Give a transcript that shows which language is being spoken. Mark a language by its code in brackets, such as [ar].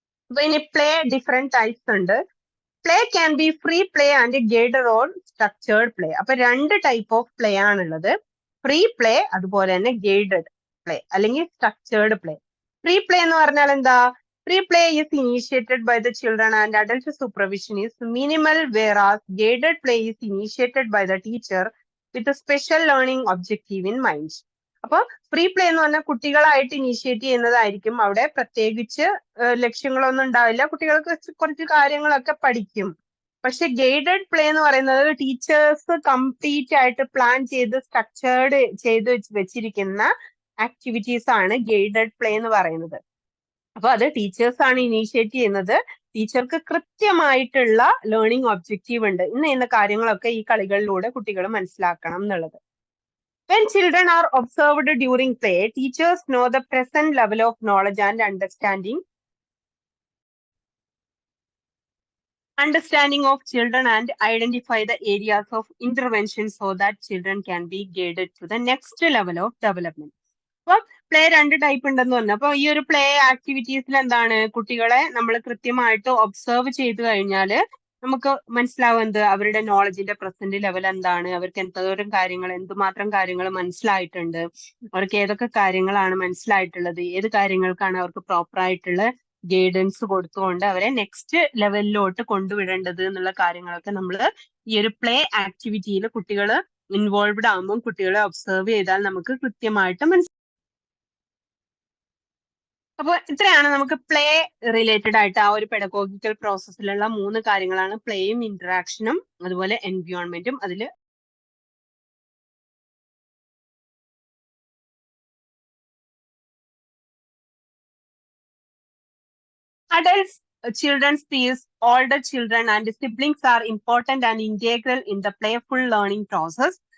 [ml] അപ്പൊ ഇനി [en] play different types [ml] ഉണ്ട്. [en] Play can be free play and guided or structured play. [ml] അപ്പൊ 2 type of play ആണുള്ളത്. Free play, അതുപോലെ തന്നെ ഗൈഡഡ് പ്ലേ അല്ലെങ്കിൽ സ്ട്രക്ചേർഡ് പ്ലേ. ഫ്രീ പ്ലേ എന്ന് പറഞ്ഞാൽ എന്താ? [en] Free play is initiated by the children and adult supervision is minimal, whereas guided play is initiated by the teacher with a special learning objective in mind. [ml] അപ്പൊ free play എന്ന് പറഞ്ഞാൽ കുട്ടികളായിട്ട് initiate ചെയ്യുന്നതായിരിക്കും. അവിടെ പ്രത്യേകിച്ച് ലക്ഷ്യങ്ങളൊന്നും ഉണ്ടാവില്ല, കുട്ടികൾക്ക് കുറച്ച് കാര്യങ്ങളൊക്കെ പഠിക്കും. പക്ഷെ ഗൈഡഡ് പ്ലേ എന്ന് പറയുന്നത് ടീച്ചേഴ്സ് കംപ്ലീറ്റ് ആയിട്ട് പ്ലാൻ ചെയ്ത് സ്ട്രക്ചേർഡ് ചെയ്ത് വെച്ചിരിക്കുന്ന ആക്ടിവിറ്റീസ് ആണ് ഗൈഡഡ് പ്ലേ എന്ന് പറയുന്നത്. അപ്പൊ അത് ടീച്ചേഴ്സ് ആണ് ഇനീഷ്യേറ്റ് ചെയ്യുന്നത്. ടീച്ചർക്ക് കൃത്യമായിട്ടുള്ള ലേണിംഗ് ഒബ്ജക്റ്റീവ് ഉണ്ട്. ഇന്ന കാര്യങ്ങളൊക്കെ ഈ കളികളിലൂടെ കുട്ടികൾ മനസ്സിലാക്കണം എന്നുള്ളത്. [en] When children are observed during play, teachers know the present level of knowledge and understanding of children and identify the areas of intervention so that children can be guided to the next level of development. [ml] അപ്പൊ play 2 type ഉണ്ടെന്ന് പറഞ്ഞു. അപ്പൊ ഈ ഒരു play ആക്ടിവിറ്റീസിൽ എന്താണ്, കുട്ടികളെ നമ്മൾ കൃത്യമായിട്ട് ഒബ്സർവ് ചെയ്ത് കഴിഞ്ഞാല് നമുക്ക് മനസ്സിലാവും എന്ത്, അവരുടെ നോളജിന്റെ പ്രസന്റ് ലെവൽ എന്താണ്, അവർക്ക് എന്തുമാത്രം കാര്യങ്ങൾ മനസ്സിലായിട്ടുണ്ട്, അവർക്ക് ഏതൊക്കെ കാര്യങ്ങളാണ് മനസ്സിലായിട്ടുള്ളത്, ഏത് കാര്യങ്ങൾക്കാണ് അവർക്ക് പ്രോപ്പർ ആയിട്ടുള്ള ഗൈഡൻസ് കൊടുത്തുകൊണ്ട് അവരെ നെക്സ്റ്റ് ലെവലിലോട്ട് കൊണ്ടുവിടേണ്ടത് എന്നുള്ള കാര്യങ്ങളൊക്കെ നമ്മൾ ഈ ഒരു പ്ലേ ആക്ടിവിറ്റിയിൽ കുട്ടികൾ ഇൻവോൾവ്ഡ് ആകുമ്പോൾ കുട്ടികളെ ഒബ്സർവ് ചെയ്താൽ നമുക്ക് കൃത്യമായിട്ട് മനസ്സിലാവും. അപ്പൊ ഇത്രയാണ് നമുക്ക് പ്ലേ റിലേറ്റഡ് ആയിട്ട് ആ ഒരു പെഡഗോഗിക്കൽ പ്രോസസ്സിലുള്ള 3 കാര്യങ്ങളാണ് പ്ലേയും ഇന്ററാക്ഷനും അതുപോലെ എൻവിയോൺമെന്റും. അതില് [en] adults, children's peers, older children and siblings are important and integral in the playful learning process.